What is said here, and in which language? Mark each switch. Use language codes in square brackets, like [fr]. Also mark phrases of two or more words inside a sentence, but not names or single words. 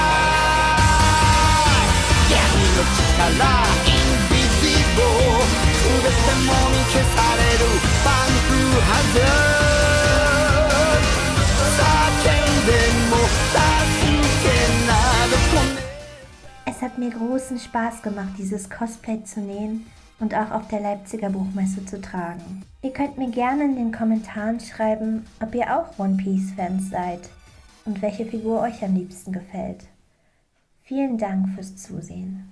[ja] イ闇の力インビジブル全てもみ消されるパンクハザード叫んでも助けなどこね [de] Es hat mir großen Spaß gemacht, dieses Cosplay zu nähen und auch auf der Leipziger Buchmesse zu tragen. Ihr könnt mir gerne in den Kommentaren schreiben, ob ihr auch One Piece Fans seid und welche Figur euch am liebsten gefällt. Vielen Dank fürs Zusehen.